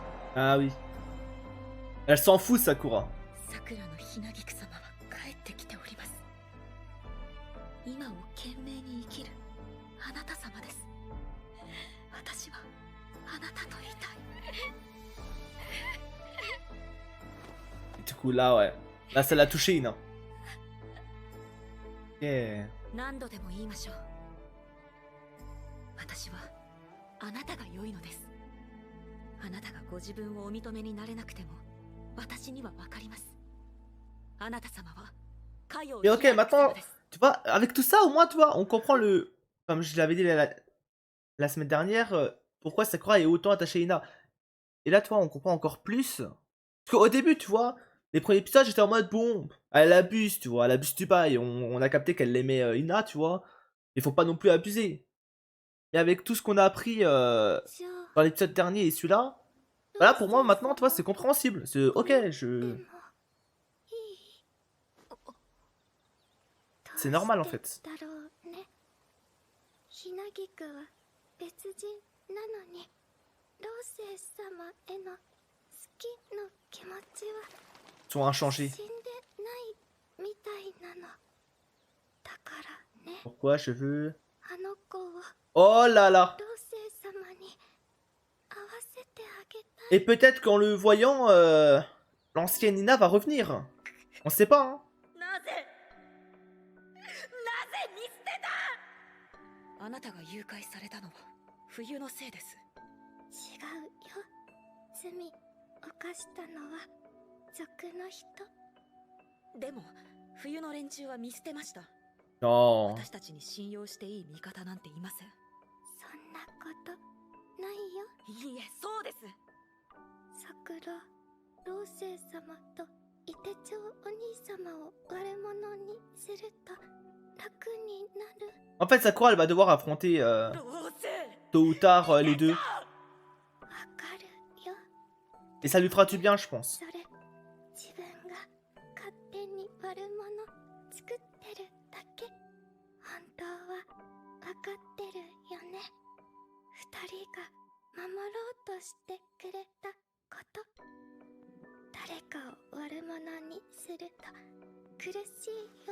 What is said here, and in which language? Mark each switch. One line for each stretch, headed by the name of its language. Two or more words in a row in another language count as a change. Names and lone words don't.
French: Ah oui. Elle s'en fout, Sakura.
Japanese: 桜のひなぎく様は帰ってきております。今を懸命に生きるあなた様です。私はあなたといたい。
French: Du coup, là, ouais. Là, ça l'a touché, Ina. Ok.
Japanese: 何度でも言いましょう。私はあなたが良いのです。あなたがご自分をお認めになれなくても私にはわかります。あなた様はかよ
French: Mais ok, maintenant, tu vois, avec tout ça, au moins, tu vois, on comprend le. Comme je l'avais dit la semaine dernière, pourquoi Sakura est autant attachée à Ina. Et là, tu vois, on comprend encore plus. Parce qu'au début, tu vois, les premiers épisodes, j'étais en mode, bon, elle abuse, tu vois, elle abuse du bail. On a capté qu'elle aimait Ina, tu vois. Il faut pas non plus abuser. Et avec tout ce qu'on a appris
Japanese: じゃあ
French: dans l'épisode dernier et celui-là, bah là, pour moi, maintenant, tu vois, c'est compréhensible. C'est ok,
Japanese: で
French: je.
Japanese: もいい
French: C'est normal, en fait.
Japanese: どうしてだろうね。ひなぎくは別人なのにローセイ様への好きの気持ちは
French: Ils sont inchangés.
Japanese: 死んでないみたいなのだからね。
French: Pourquoi je veux.
Japanese: あの子を
French: Oh là là!
Japanese: ローセイ様に会わせてあげたい。
French: Et peut-être qu'en le voyant, l'ancienne Nina va revenir. On sait pas, hein.
Japanese: なぜ見捨てた。あなたが誘拐されたのは冬のせいです。違うよ。罪犯したのは族の人。でも冬の連中は見捨てました。
French: Non.
Japanese: 私たちに信用していい味方なんていません。そんなことないよ。いいえ、そうです。桜、老星様と伊手町お兄様を悪者にすると楽になる。
French: En fait, Sakura, elle va devoir affronter tôt ou tard les deux.
Japanese: わかるよ。
French: Et ça lui fera du bien, je pense.
Japanese: それ、自分が勝手に悪者作ってるだけ。本当はわかってるよね。二人が守ろうとしてくれたこと。誰かを悪者にすると苦しいよ。